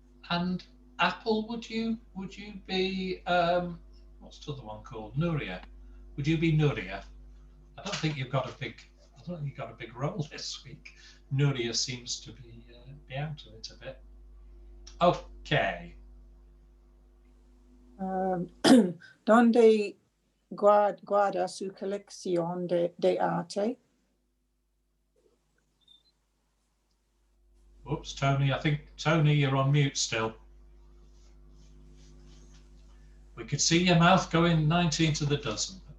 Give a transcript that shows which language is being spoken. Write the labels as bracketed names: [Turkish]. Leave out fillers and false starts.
[English] And Apple, would you be what's the other one called? Nuria. Would you be Nuria? I don't think you've got a big role this week. Nuria seems to be out of it a bit. Okay. [Spanish] Donde guarda su colección de arte? [English] Oops, Tony, I think, Tony, you're on mute still. We could see your mouth going 19 to the dozen.